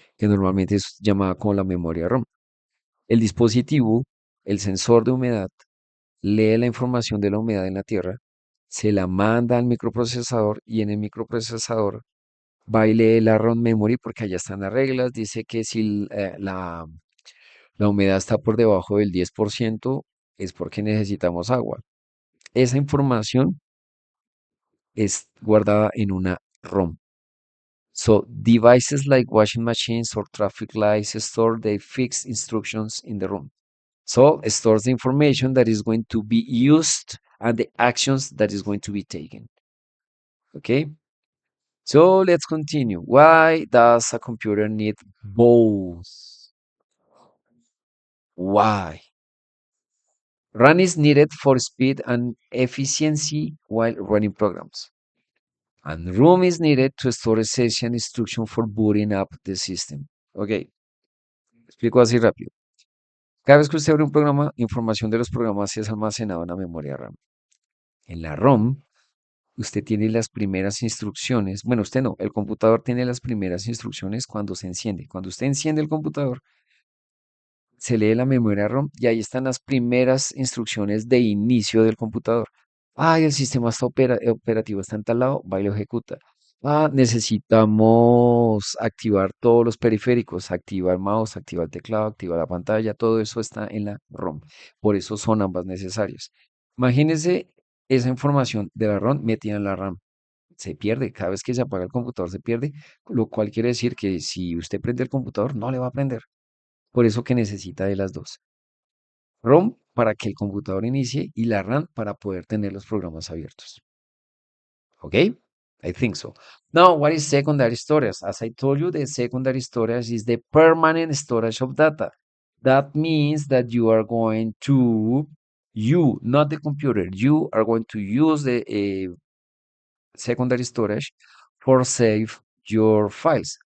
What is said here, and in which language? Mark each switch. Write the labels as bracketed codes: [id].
[es] Que normalmente es llamada como la memoria ROM. El dispositivo, el sensor de humedad, lee la información de la humedad en la tierra, se la manda al microprocesador y en el microprocesador va y lee la ROM memory porque allá están las reglas. Dice que si la humedad está por debajo del 10% es porque necesitamos agua. Esa información es guardada en una ROM, [en] So devices like washing machines or traffic lights store the fixed instructions in the room. So it stores the information that is going to be used and the actions that is going to be taken. Okay. So let's continue. Why does a computer need both? Why? RAM is needed for speed and efficiency while running programs. And room is needed to store session instruction for booting up the system. [es] Ok, explico así rápido. Cada vez que usted abre un programa, información de los programas es almacenada en la memoria RAM. En la ROM, usted tiene las primeras instrucciones. Bueno, usted no, el computador tiene las primeras instrucciones cuando se enciende. Cuando usted enciende el computador, se lee la memoria ROM y ahí están las primeras instrucciones de inicio del computador. Ah, el sistema está operativo está en tal lado, va y lo ejecuta. Ah, necesitamos activar todos los periféricos, activar el mouse, activar el teclado, activar la pantalla, todo eso está en la ROM. Por eso son ambas necesarias. Imagínese esa información de la ROM metida en la RAM. Se pierde, cada vez que se apaga el computador se pierde, lo cual quiere decir que si usted prende el computador no le va a prender. Por eso que necesita de las dos. ROM para que el computador inicie y la RAM para poder tener los programas abiertos. [en] Okay? I think so. Now, what is secondary storage? As I told you, the secondary storage is the permanent storage of data. That means that you are going to, you, not the computer, you are going to use the secondary storage for save your files.